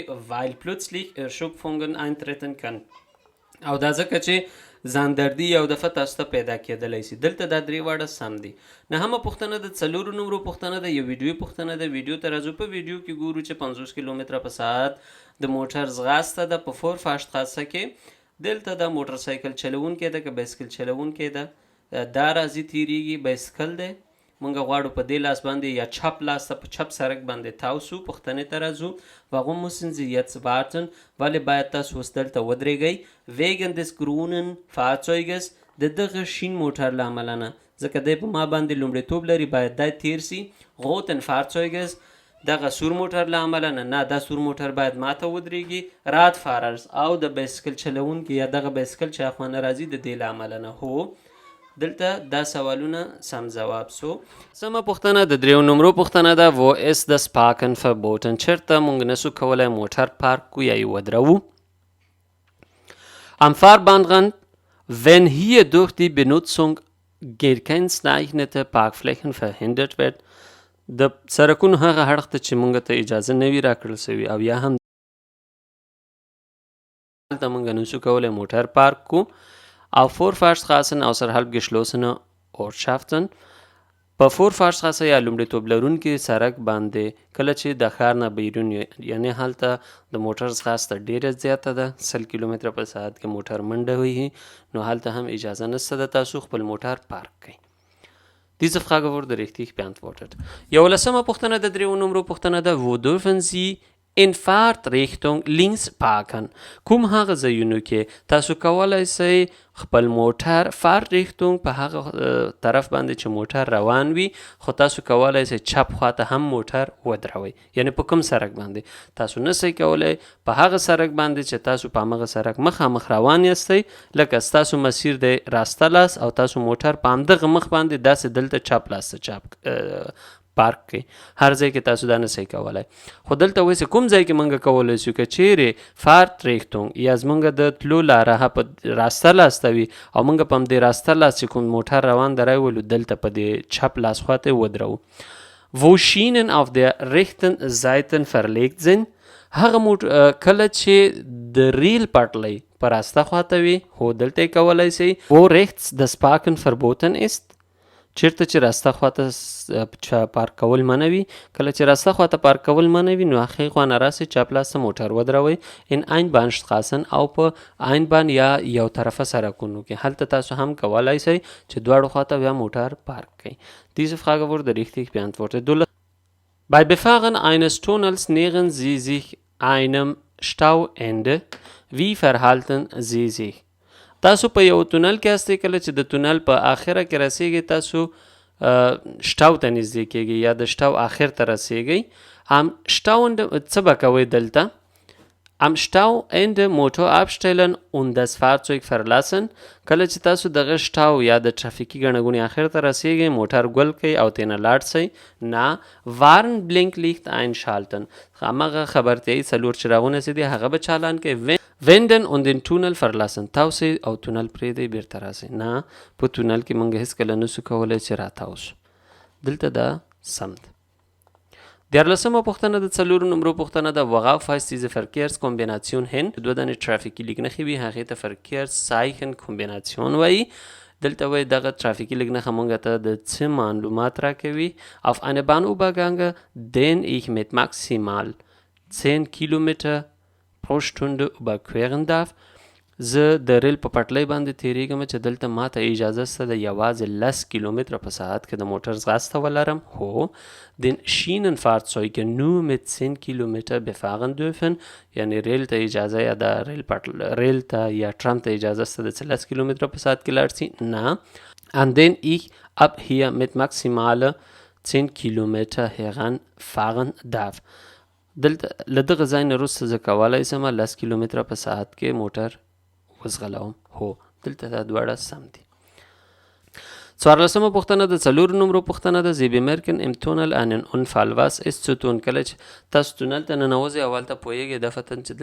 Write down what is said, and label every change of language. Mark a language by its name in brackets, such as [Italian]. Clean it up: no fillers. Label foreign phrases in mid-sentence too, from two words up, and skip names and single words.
[German] weil plötzlich Erschöpfungen eintreten kann، [Pashto] او دا ځکه چې ځاندردي یو دفعه تاسو ته پیدا کېدلی شي. دلته دا درې واړه سم دي. نهمه پوښتنه د 4 نمرو پوښتنه ده. یو ویډیو پوښتنه ده. ویډیو ته راځو. په ویډیو کې ګورو چې 50 کیلومتره په ساعت د موټر ځغاسته ده په فورفاشتراسه کې. دلته د موټر سایکل چلوونکی ده که بایسکل چلوونکی ده، دا راځي تیریږي، بایسکل دی، مونږ غواړو په دې لاس باندې یا چپ لاس ته په چپ سړک باندې تاو سو. پوښتنې ته راځو. [German] warum müssen Sie jetzt warten؟ [Pashto] ولې باید تاسو اوس دلته ودرېږئ؟ [German] wegen des grünen Fahrzeuges، [Pashto] د دغه شین موټر له امله نه، ځکه دی په ما باندې لومړیتوب لري باید دا تیر سي غوتن فارڅویګز دغه سور موټر له امله نه دا سور موټر باید ماته ودرېږي راد فاررز او د بایسکل چلونکي یا دغه بایسکل چې اخوانه راځي د دې له امله نه هو دلته دا سوالونه سم جواب سو سمه پوښتنه د دریو نمرو پوښتنه ده [German] wo ist das Parken verboten [Pashto] چېرته موږ نسو کولی موټر پارک کو یا یې ودروو [German] am Fahrbahnrand wenn hier durch die Benutzung gekennzeichnete Parkflächen verhindert wird [Pashto] د سرکونو هغه اړخ ته چې موږ ته اجازه نه وي راکړل سوي او یا هم دلته موږ نسو کولی موټر پارک کو [German] auf Vorfahrtsstraßen außerhalb geschlossener Ortschaften [Pashto] په فورفارشتراسه یا لومړیتوب لرونکي سړک باندې کله چې د ښار نه بیرون یعنی هلته د موټر ځغاسته ډیره زیاته ده 100 کیلومتره په ساعت کې موټر منډه وهي نو هلته هم اجازه نشته ده تاسو خپل موټر پارک کړئ [German] Diese Frage wurde richtig beantwortet. [Pashto] یولسمه پوښتنه د دریو نمرو پوښتنه ده [German] wo dürfen Sie in Fahrtrichtung links parken [Pashto] کوم هغه ځایونو کې تاسو کولی سئ خپل موټر Fahrtrichtung په هغه طرف باندې چې موټر روان وي خو تاسو کولی سئ چپ خواته هم موټر ودروئ یعنی په کوم سړک باندې تاسو نسئ کولی په هغه سړک باندې چې تاسو په همغه سړک مخامخ روان یاستئ لکه ستاسو مسیر دی راسته لاس او تاسو موټر په همدغه مخ باندې داسې دلته چپ لاس ته چپ پارک کوي هر ځای کې تاسو دا نسئ کولی خو دلته وایي کوم ځای کې موږ کولی شو که چیرې فارټریختونګ یا زموږ د تلو لاره په راسته لاس ته وي او موږ په همدې راسته لاس چې کوم موټر روان دی راولو دلته په دې چپ لاس خواته ودرو [German] wo Schienen auf der rechten Seite verlegt sind [Pashto] هغه کله چې د ریل پټلۍ په راسته خواته وي هو دلته کولی سئ [German] wo rechts das Parken verboten ist [Pashto] چیرته چې راسته خواته پارک کول منع وي کله چې راسته خواته پارک کول منع وي نو هغې خوا نه راسئ چپ لاس ته موټر ودروئ [German] in Einbahnstraßen [Pashto] او په Einbahn یا یو طرفه سړکونو کې هلته تاسو هم کولی سئ چې دواړو خواته بیا موټر پارک کړئ [German] Diese Frage wurde richtig beantwortet. Bei Befahren eines Tunnels nähern Sie sich einem Stauende. Wie verhalten Sie sich? [Pashto] تاسو په یو تونل کې هستئ کله چې د تونل په آخره کې رسیږئ تاسو شټاو ته نږدې کیږئ یا د شټاو آخر ته رسیږئ [German] am Stauende [Pashto] څه به کوئ دلته [German] am Stauende Motor abstellen und das Fahrzeug verlassen [Pashto] کله چې تاسو دغه شټاو یا د ټرافیکي ګڼه ګوڼې آخر ته رسیږئ موټر ګل کئ او ترې نه لاړ سئ نه [German] Warnblinklicht einschalten [Pashto] همغه خبرتیایي څلور چراغونه چې دي هغه به چالان کئ [German] wenden und den Tunnel verlassen [Pashto] تاوسئ او تونل پرېږدئ بیرته راسئ نه په تونل کې موږ هېڅکله نسو کولی چې راتاو شو دلته دا سم ده دیارلسمه پوښتنه د څلورو نمرو پوښتنه ده [German] worauf heißt diese Verkehrskombination hin [Pashto] دوه دانې ټرافیکي لیک نښې وي هغې ته Verkehrszeichen-Kombination وایي دلته وایي دغه ټرافیکي لیک نښه موږ ته د څه معلومات [German] راکوي auf eine Bahnübergang den ich mit maximal 10 Kilometer pro Stunde überqueren darf [Pashto] زه د ریل په پټلۍ باندې تیریږم چې دلته ماته اجازه شته د یوازې 10 کیلومتره په ساعت کې د موټر ځغاسته ولرم هو [German] den Schienenfahrzeuge nur mit 10 Kilometer befahren dürfen [Pashto] یعنی ریل ته اجازه یا د ریل ته یا ټرام ته اجازه شته د 10 کیلومتره په ساعت کې لاړ شي نه [German] an den ich ab hier mit maximal 10 Kilometer heranfahren darf [Pashto] دلته له دغه ځای نه وروسته زه کولی شم 10 کیلومتره په ساعت کې موټر وزغلوم هو دلته دا دواړه سم دي څوارلسمه پوښتنه د څلورو نمرو پوښتنه ده [German] Sie bemerken im Tunnel einen Unfall was ist zu tun [Pashto] کله چې تاسو تونل ته ننوځئ او هلته پوهیږئ دفتن چې